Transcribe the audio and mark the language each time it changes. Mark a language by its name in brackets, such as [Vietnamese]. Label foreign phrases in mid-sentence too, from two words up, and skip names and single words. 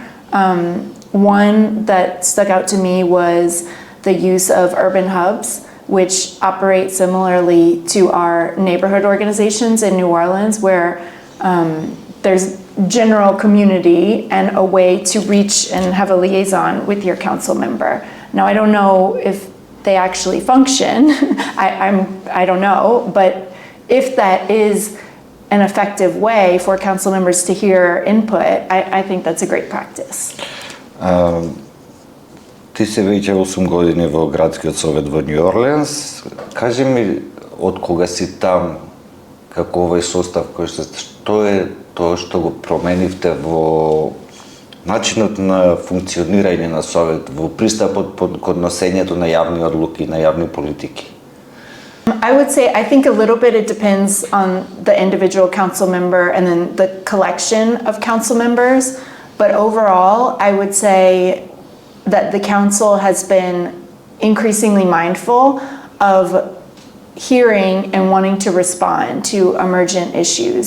[English] One that stuck out to me was the use of urban hubs, which operate similarly to our neighborhood organizations in New Orleans, where there's general community and a way to reach and have a liaison with your council member. Now, I don't know if they actually function. I don't know, but if that is an effective way for council members to hear input, I think that's a great practice. [Macedonian] Ти си веќе 8 години во градскиот совет во Њу Орлеанс. Кажи ми, од кога си там, како овој состав што е тоа што го променивте во начинот на функционирање на совет, во пристапот кон носењето на јавни одлуки, на јавни политики? [English] I would say, I think a little bit it depends on the individual council member and then the collection of council members. But overall, I would say that the council has been increasingly mindful of hearing and wanting to respond to emergent issues.